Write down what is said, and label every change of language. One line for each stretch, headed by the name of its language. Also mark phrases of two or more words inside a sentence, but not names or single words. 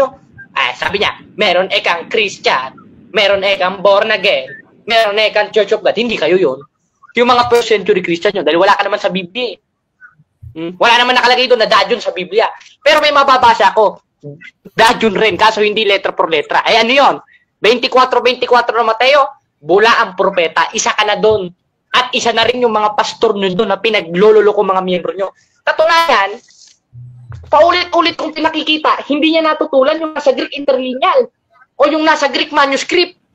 Filipino: Sabi niya, meron ekang Christian, meron ekang
English: born again,
Filipino: meron ekang Church of God. Hindi kayo yun. Yung mga
English: first century Christian
Filipino: yun, dahil wala ka naman sa Biblia Wala naman nakalagay doon na Dajon sa Biblia. Pero may mababasa ako. Dajon rin, kaso hindi
Spanish: letra por letra.
Filipino: Ano yun? 24:24 ng Mateo, bula ang propeta, isa ka na doon. At isa na rin yung mga pastor nyo doon na pinagloloko mga miyembro nyo. Katunayan, paulit-ulit kong pinakikita, hindi niya natutulan yung nasa
English: Greek interlineal
Filipino: o yung nasa
English: Greek manuscript.